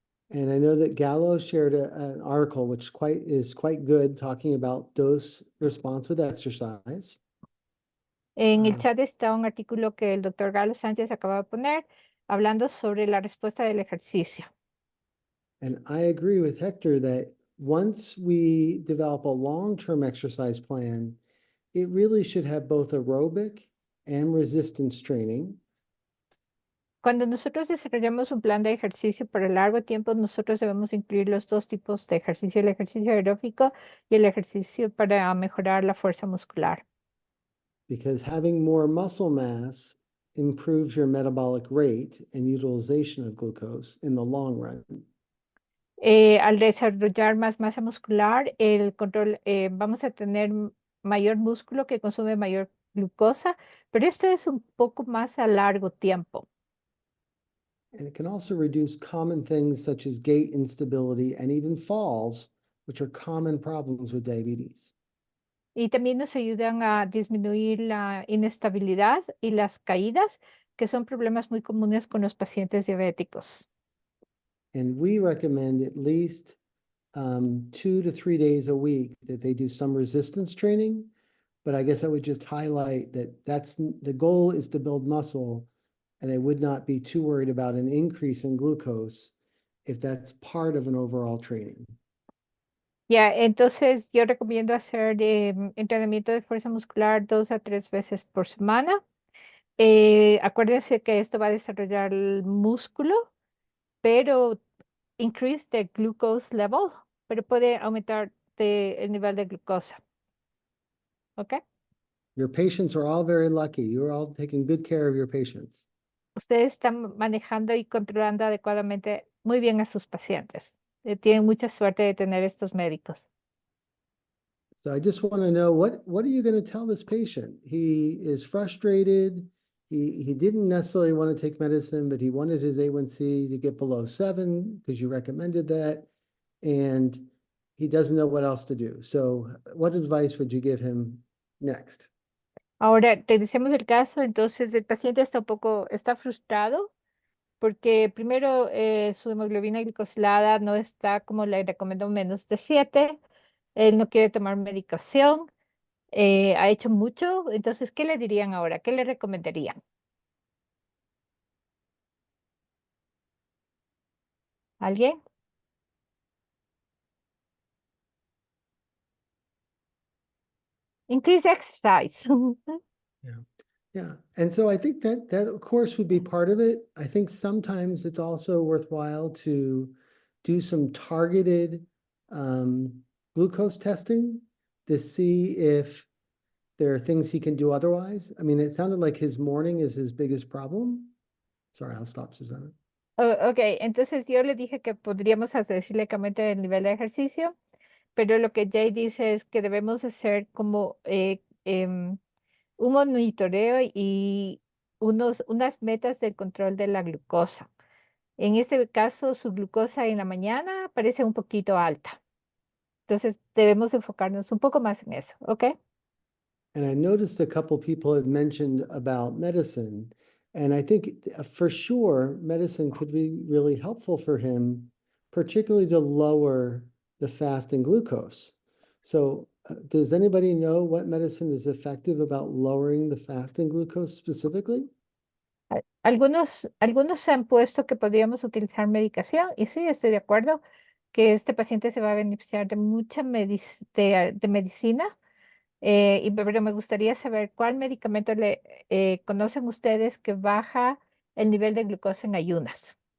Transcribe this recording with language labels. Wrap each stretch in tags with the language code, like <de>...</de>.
<en>And I know that Gallo shared an article which is quite good, talking about dose response with exercise.</en> <es>En el chat está un artículo que el doctor Galo Sánchez acaba de poner hablando sobre la respuesta del ejercicio.</es> <en>And I agree with Hector that once we develop a long-term exercise plan, it really should have both aerobic and resistance training.</en> <es>Cuando nosotros desarrollamos un plan de ejercicio para largo tiempo, nosotros debemos incluir los dos tipos de ejercicio, el ejercicio aeróbico y el ejercicio para mejorar la fuerza muscular.</es> <en>Because having more muscle mass improves your metabolic rate and utilization of glucose in the long run.</en> <es>Al desarrollar más masa muscular, el control, vamos a tener mayor músculo que consume mayor glucosa, pero esto es un poco más a largo tiempo.</es> <en>And it can also reduce common things such as gait instability and even falls, which are common problems with diabetes.</en> <es>Y también nos ayudan a disminuir la inestabilidad y las caídas, que son problemas muy comunes con los pacientes diabéticos.</es> <en>And we recommend at least 2 to 3 days a week that they do some resistance training. But I guess I would just highlight that the goal is to build muscle, and I would not be too worried about an increase in glucose if that's part of an overall training.</en> <es>Ya, entonces yo recomiendo hacer entrenamiento de fuerza muscular 2 a 3 veces por semana. Acuérdense que esto va a desarrollar el músculo, pero</es> <en>increase the glucose level,</en> <es>pero puede aumentar el nivel de glucosa. ¿Ok?</es> <en>Your patients are all very lucky. You're all taking good care of your patients.</en> <es>Ustedes están manejando y controlando adecuadamente muy bien a sus pacientes. Tienen mucha suerte de tener estos médicos.</es> <en>So I just want to know, what are you going to tell this patient? He is frustrated. He didn't necessarily want to take medicine, but he wanted his A1C to get below 7 because you recommended that. And he doesn't know what else to do. So what advice would you give him next?</en> <es>Ahora, revisemos el caso. Entonces, el paciente está frustrado porque primero su hemoglobina glicosilada no está como le recomendó, menos de 7. Él no quiere tomar medicación. Ha hecho mucho. Entonces, ¿qué le dirían ahora? ¿Qué le recomendarían? ¿Alguien?</es> <en>Increase exercise. Yeah. And so I think that of course would be part of it. I think sometimes it's also worthwhile to do some targeted glucose testing to see if there are things he can do otherwise? I mean, it sounded like his morning is his biggest problem. Sorry, I'll stop, Susanna.</en> <es>Ok, entonces yo le dije que podríamos decirle que aumente el nivel de ejercicio, pero lo que Jay dice es que debemos hacer como un monitoreo y unas metas del control de la glucosa. En este caso, su glucosa en la mañana parece un poquito alta. Entonces, debemos enfocarnos un poco más en eso, ¿ok?</es> <en>And I noticed a couple people had mentioned about medicine. And I think for sure, medicine could be really helpful for him, particularly to lower the fasting glucose. So does anybody know what medicine is effective about lowering the fasting glucose specifically?</en> <es>Algunos se han puesto que podríamos utilizar medicación y sí, estoy de acuerdo que este paciente se va a beneficiar de mucha de medicina, pero me gustaría saber cuál medicamento conocen ustedes que baja el nivel de glucosa en ayunas.</es>